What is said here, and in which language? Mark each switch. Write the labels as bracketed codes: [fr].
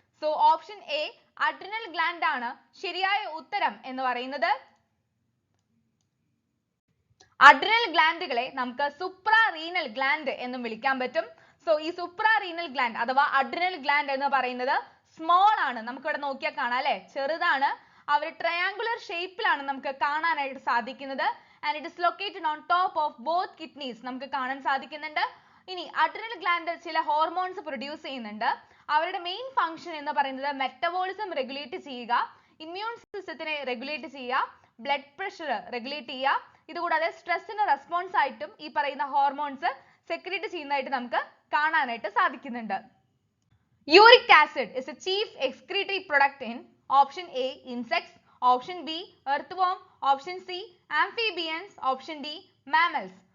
[ml] So, option A, adrenal gland ആണ് ശരിയായ ഉത്തരം എന്ന് പറയുന്നത്. Adrenal glandകളെ നമുക്ക് suprarenal gland എന്നും വിളിക്കാൻ പറ്റും. So, ഈ suprarenal gland അഥവാ adrenal gland എന്ന് പറയുന്നത് small ആണ്. നമുക്ക് ഇവിടെ നോക്കിയാൽ കാണാം അല്ലേ, ചെറുതാണ്. അവർ triangular shape ലാണ് നമുക്ക് കാണാനായിട്ട് സാധിക്കുന്നത്. [en] And it is located on top of both kidneys. [ml] നമുക്ക് കാണാൻ സാധിക്കുന്നുണ്ട്. ഇനി adrenal gland ചില hormones produce ചെയ്യുന്നുണ്ട്. അവരുടെ മെയിൻ ഫംഗ്ഷൻ എന്ന് പറയുന്നത് മെറ്റബോളിസം റെഗുലേറ്റ് ചെയ്യുക, ഇമ്മ്യൂൺ സിസ്റ്റത്തിനെ റെഗുലേറ്റ് ചെയ്യുക, ബ്ലഡ് പ്രഷർ റെഗുലേറ്റ് ചെയ്യുക. ഇതുകൂടാതെ സ്ട്രെസ്സിന് റെസ്പോൺസ് ആയിട്ടും ഈ പറയുന്ന ഹോർമോൺസ് സെക്രീറ്റ് ചെയ്യുന്നതായിട്ട് നമുക്ക് കാണാനായിട്ട് സാധിക്കുന്നുണ്ട്. [en] Uric acid is a chief excretory product in option A, insects, option B, earthworm, option C, amphibians, option D, mammals.